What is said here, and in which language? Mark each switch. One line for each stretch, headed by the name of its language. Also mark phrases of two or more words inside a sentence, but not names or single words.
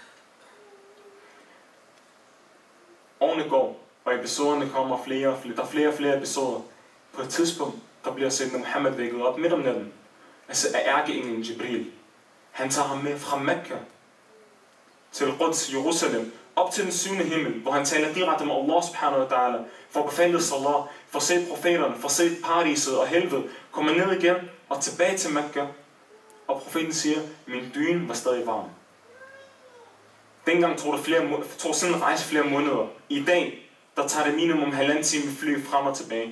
Danish: Årene går, og episoderne kommer flere og flere. Der er flere og flere episoder. På et tidspunkt, der bliver Sayyidina Muhammad vækket op midt om natten. Altså af ærkeenglen Jibril. Han tager ham med fra Mekka til Quds, Jerusalem, op til den 7. himmel, hvor han taler direkte med
Arabic: الله سبحانه وتعالى,
Danish: for befandet salat, for at se profeterne, for at se paradiset og helvede, kommer ned igen og tilbage til Mekka, og profeten siger, min dyne var stadig varm. Dengang tog sådan en rejse flere måneder. I dag, der tager det minimum 1,5 time fly frem og tilbage.